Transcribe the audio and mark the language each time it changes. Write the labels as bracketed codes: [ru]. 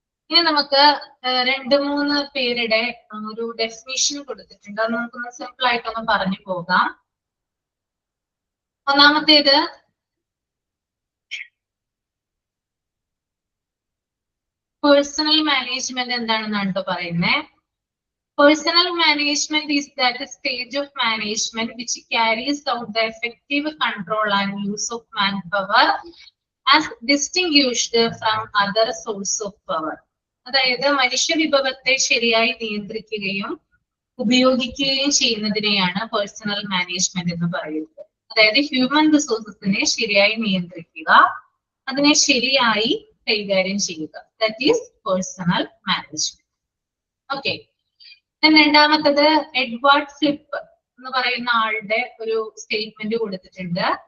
[ml] ഇനി നമുക്ക് രണ്ട് മൂന്ന് പേരുടെ ഒരു ഡെഫിനിഷൻ കൊടുത്തിട്ടുണ്ട്. അത് നമുക്കൊന്ന് സിമ്പിൾ ആയിട്ടൊന്ന് പറഞ്ഞു പോകാം. ഒന്നാമത്തേത് പേഴ്സണൽ മാനേജ്മെന്റ് എന്താണെന്നാണ് കേട്ടോ പറയുന്നത്. [en] Personal management is that stage of management which carries out the effective control and use of manpower as distinguished from other source of power. [ml] അതായത് മനുഷ്യ വിഭവത്തെ ശരിയായി നിയന്ത്രിക്കുകയും ഉപയോഗിക്കുകയും ചെയ്യുന്നതിനെയാണ് പേഴ്സണൽ മാനേജ്മെന്റ് എന്ന് പറയുന്നത്. അതായത് ഹ്യൂമൻ റിസോഴ്സസിനെ ശരിയായി നിയന്ത്രിക്കുക, അതിനെ ശരിയായി കൈകാര്യം ചെയ്യുക. [en] That is personal management. [ml] Okay, രണ്ടാമത്തത് എഡ്വാർഡ് ഫ്ലിപ്പ് എന്ന് പറയുന്ന ആളുടെ ഒരു സ്റ്റേറ്റ്മെന്റ് കൊടുത്തിട്ടുണ്ട്.